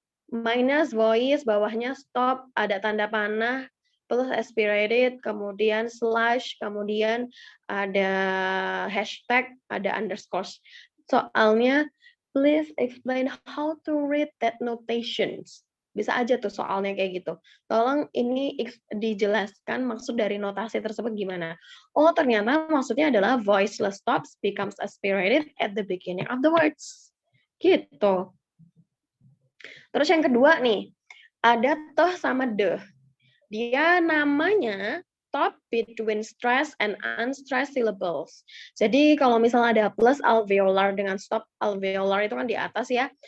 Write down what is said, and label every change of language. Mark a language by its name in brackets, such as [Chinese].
[Indonesian] Minus voice, bawahnya stop, ada tanda panah, plus aspirated, kemudian slash, kemudian ada hashtag, ada underscore. Soalnya, [English] please explain how to read that notations. [Indonesian] Bisa aja tuh soalnya kayak gitu. Tolong ini dijelaskan maksud dari notasi tersebut gimana. Oh, ternyata maksudnya adalah [English] voiceless stops becomes aspirated at the beginning of the words. [Indonesian] Gitu. Terus yang kedua nih, ada toh sama the. Dia namanya [English] stop between stress and unstressed syllables. [Indonesian] Jadi kalau misalnya ada plus alveolar dengan stop alveolar itu kan di atas ya.